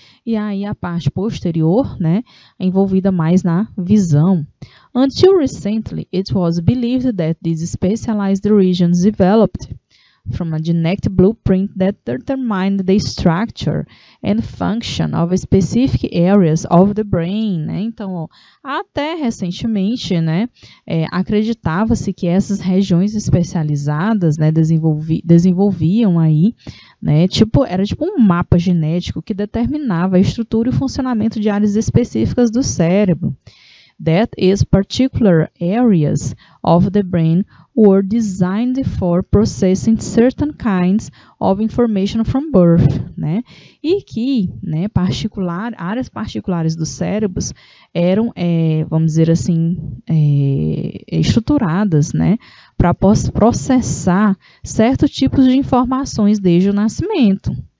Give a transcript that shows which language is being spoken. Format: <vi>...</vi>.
<pt>E aí a parte posterior, né, é envolvida mais na visão.</pt> <en>Until recently, it was believed that these specialized regions developed from a genetic blueprint that determined the structure and function of specific areas of the brain, né?</en> <pt>Então, ó, até recentemente, né, acreditava-se que essas regiões especializadas, né, desenvolviam aí, né, era tipo um mapa genético que determinava a estrutura e o funcionamento de áreas específicas do cérebro.</pt> <en>That is, particular areas of the brain were designed for processing certain kinds of information from birth, né?</en> <pt>E que, né, áreas particulares dos cérebros eram, vamos dizer assim, estruturadas, né, para processar certos tipos de informações desde o nascimento.</pt>